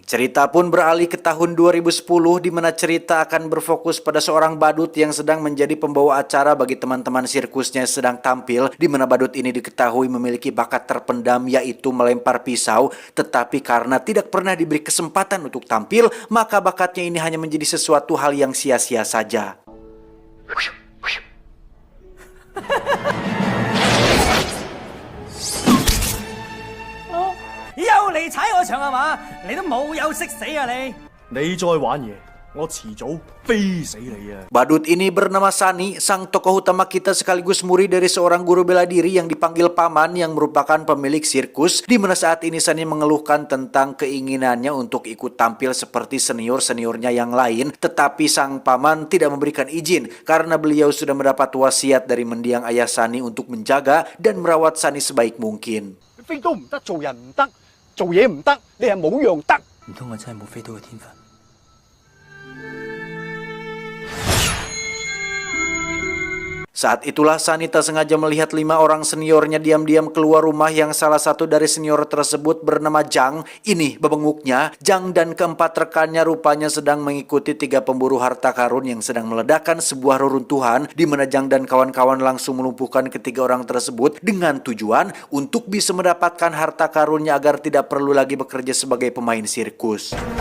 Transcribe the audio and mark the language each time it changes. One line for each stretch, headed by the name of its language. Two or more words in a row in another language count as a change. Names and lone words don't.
Indonesian: Cerita pun beralih ke tahun 2010, di mana cerita akan berfokus pada seorang badut yang sedang menjadi pembawa acara bagi teman-teman sirkusnya yang sedang tampil, di mana badut ini diketahui memiliki bakat terpendam yaitu melempar pisau, tetapi karena tidak pernah diberi kesempatan untuk tampil, maka bakatnya ini hanya menjadi sesuatu hal yang sia-sia saja.
Cantonese: 又嚟踩我場係嘛？你都冇有識死啊你！你再玩嘢，我遲早飛死你啊！
Indonesian: Badut ini bernama Sunny, sang tokoh utama kita sekaligus murid dari seorang guru bela diri yang dipanggil Paman yang merupakan pemilik sirkus, di mana saat ini Sunny mengeluhkan tentang keinginannya untuk ikut tampil seperti senior-seniornya yang lain, tetapi sang Paman tidak memberikan izin karena beliau sudah mendapat wasiat dari mendiang ayah Sunny untuk menjaga dan merawat Sunny sebaik mungkin.
Cantonese: 飛都唔得，做人唔得，做嘢唔得，你係冇樣得。唔通我真係冇飛到嘅天分？
Indonesian: Saat itulah Sunny tak sengaja melihat 5 orang seniornya diam-diam keluar rumah yang salah satu dari senior tersebut bernama Jang. Ini bebenguknya, Jang dan keempat rekannya rupanya sedang mengikuti 3 pemburu harta karun yang sedang meledakkan sebuah reruntuhan, di mana Jang dan kawan-kawan langsung melumpuhkan ketiga orang tersebut dengan tujuan untuk bisa mendapatkan harta karunnya agar tidak perlu lagi bekerja sebagai pemain sirkus.